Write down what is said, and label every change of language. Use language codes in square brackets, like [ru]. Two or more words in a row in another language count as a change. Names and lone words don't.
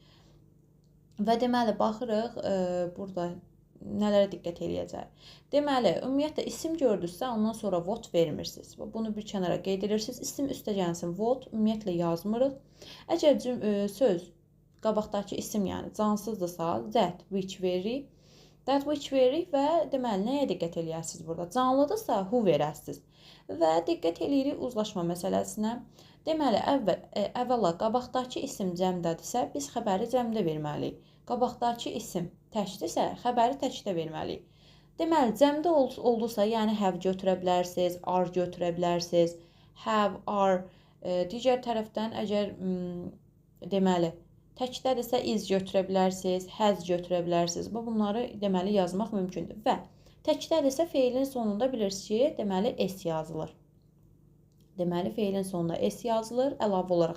[az] Və deməli, baxırıq, burada nələrə diqqət eləyəcək. Deməli, ümumiyyətlə, isim gördünüzsə, ondan sonra what vermirsiniz. Bunu bir kənara qeyd edirsiniz. İsim üstə gəlsin, what ümumiyyətlə yazmırıq. Əgər söz qabaqdakı isim, yəni cansızdırsa, [en] that, which veririk. That, which [az] veririk və deməli, nəyə diqqət eləyərsiniz burada? Canlıdırsa, who verərsiniz. Və diqqət eləyirik uzlaşma məsələsinə. Deməli, əvvəla qabaqdakı isim cəmdədirsə, biz xəbəri cəmdə verməliyik. Qabaqdakı isim təkdirsə, xəbəri təkdə verməliyik. Deməli, cəmdə oldusa, yəni have götürə bilərsiniz, are götürə bilərsiniz, [en] have, are. [az] Digər tərəfdən, əgər deməli, təkdədirsə is götürə bilərsiniz, has götürə bilərsiniz. Bunları deməli yazmaq mümkündür. Və təkdədirsə feilin sonunda bilirsiniz ki, deməli s yazılır. Deməli, feilin sonunda s yazılır, əlavə olaraq.